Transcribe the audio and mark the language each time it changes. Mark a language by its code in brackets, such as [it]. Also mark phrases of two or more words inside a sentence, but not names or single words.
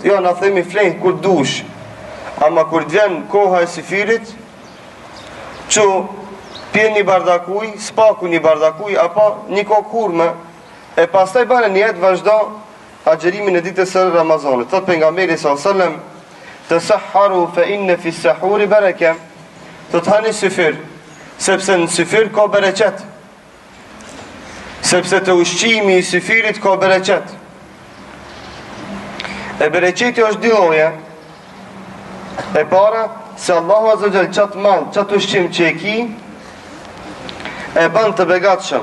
[sq] Jo, na themi flenjt kur dush, ama kur të vjen koha e syfirit, që pjen një bardak ujë, spaku një bardak ujë apo një kokë hurme, e pastaj bane një jetë vazhdo agjerimin e ditës së Ramazanit. [ar] Thot pejgamberi صلى الله عليه وسلم, تسحروا فإن في السحور بركة. [sq] Do të hani syfir, sepse në syfir ka bereqet. Sepse të ushqimi i syfirit ka bereqet. E bereqeti është dy lloje. E para, se Allahu [ar] عز وجل [sq] qatë mall, qatë ushqim që e ki, e ban të begatshëm.